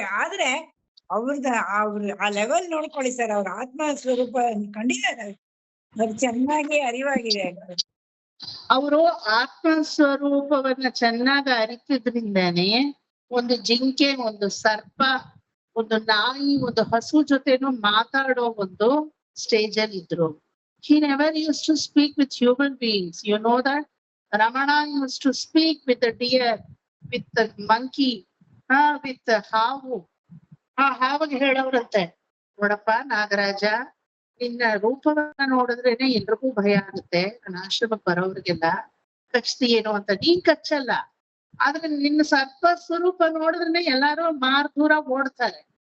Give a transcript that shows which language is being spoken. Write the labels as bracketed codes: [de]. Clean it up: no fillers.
[kn] ಆದ್ರೆ ಅವ್ರ ಆ ಲೆವೆಲ್ ನೋಡ್ಕೊಳ್ಳಿ ಸರ್, ಅವ್ರ ಆತ್ಮ ಸ್ವರೂಪ ಕಂಡಿದ್ದಾರೆ. ಅದು ಚೆನ್ನಾಗಿ ಅರಿವಾಗಿದೆ. ಅವರು ಆತ್ಮ ಸ್ವರೂಪವನ್ನ ಚೆನ್ನಾಗಿ ಅರಿತಿದ್ರಿಂದಾನೇ ಒಂದು ಜಿಂಕೆ, ಒಂದು ಸರ್ಪ, ಒಂದು ನಾಯಿ, ಒಂದು ಹಸು ಜೊತೆನೂ ಮಾತಾಡೋ ಒಂದು ಸ್ಟೇಜ್ ಅಲ್ಲಿ ಇದ್ರು. [en] He never used to speak with human beings. You know that? Ramana used to speak with the deer, with the monkey, with the [kn] ಹಾವು. ಹಾವಿಗೆ ಹೇಳೋರಂತೆ, ನೋಡಪ್ಪ ನಾಗರಾಜ, ನಿನ್ನ ರೂಪವನ್ನ ನೋಡಿದ್ರೇನೆ ಎಲ್ರಿಗೂ ಭಯ ಆಗುತ್ತೆ, ನನ್ನ ಆಶ್ರಮಕ್ಕೆ ಬರೋವ್ರಿಗೆಲ್ಲ ಕಚ್ತೀಯೇನೋ ಅಂತ. ನೀನ್ ಕಚ್ಚಲ್ಲ, ಆದ್ರೆ ನಿನ್ನ ಸರ್ಪ ಸ್ವರೂಪ ನೋಡಿದ್ರೆ ಎಲ್ಲಾರು ದೂರ ಓಡ್ತಾರೆ.